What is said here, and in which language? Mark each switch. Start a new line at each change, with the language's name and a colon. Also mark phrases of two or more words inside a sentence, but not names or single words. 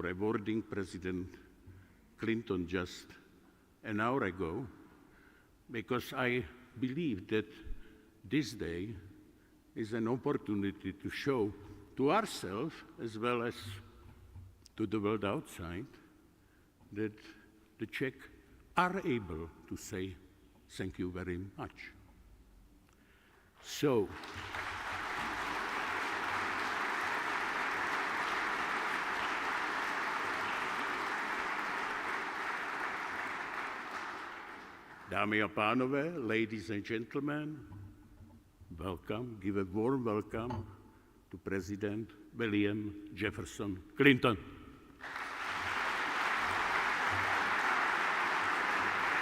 English: awarding President Clinton just an hour ago, because I believe that this day is an opportunity to show to ourselves, as well as to the world outside, that the Czech are able to say thank you very much. So,
Czech: dámy a pánové,
English: ladies and gentlemen, welcome, give a warm welcome to President William Jefferson Clinton.